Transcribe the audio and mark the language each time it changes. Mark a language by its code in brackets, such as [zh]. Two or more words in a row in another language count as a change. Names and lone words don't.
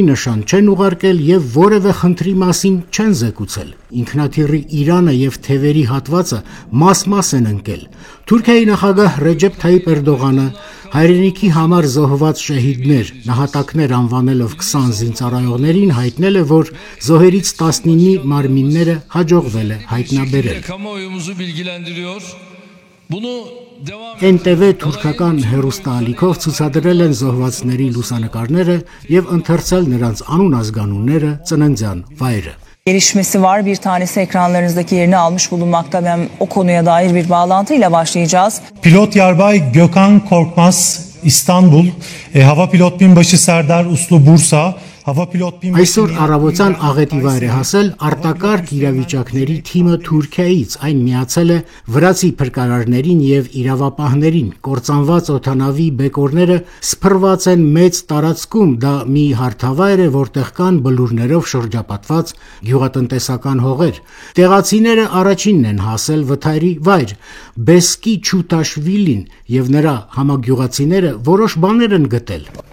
[hy] նշան չեն ուղարկել եւ որևէ խնդրի մասին չեն զեկուցել։ Ինքնաթիռի իրանը եւ թևերի հատվածը մաս-մաս են ընկել։ Թուրքիայի նախագահ Ռեջեփ Թայիպ Էրդողանը հայրենիքի համար զոհված շահիդներ, նահատակներ անվանելով 20 զինծառայողներին հայտնել է, որ զոհերից 19-ի մարմինները հաջողվել է հայտնաբերել։ NTV թուրքական հեռուստաալիքով ցուցադրել են զոհվածների լուսանկարները եւ ընթերցել նրանց անուն ազգանունները, ծննդյան վայրը։ [tr] Gelişmesi var. Bir tanesi ekranlarınızdaki yerini almış bulunmakta. Ben o konuya dair bir bağlantıyla başlayacağız. Pilot Yarbay Gökhan Korkmaz, İstanbul, Hava Pilot Binbaşı Serdar Uslu, Bursa, [hy] Այսօր առավոտյան աղետի վայր է հասել արտակարգ իրավիճակների թիմը Թուրքիայից, այն միացել է վրացի փրկարարներին եւ իրավապահներին։ Կործանված օդանավի բեկորները սփռված են մեծ տարածքում, դա մի հարթավայր է, որտեղ կան բլուրներով շրջապատված գյուղատնտեսական հողեր։ Տեղացիները առաջինն են հասել վթարի վայր։ Բեսկի Չուտաշվիլին եւ նրա համագյուղացիները որոշ բաներ են գտել։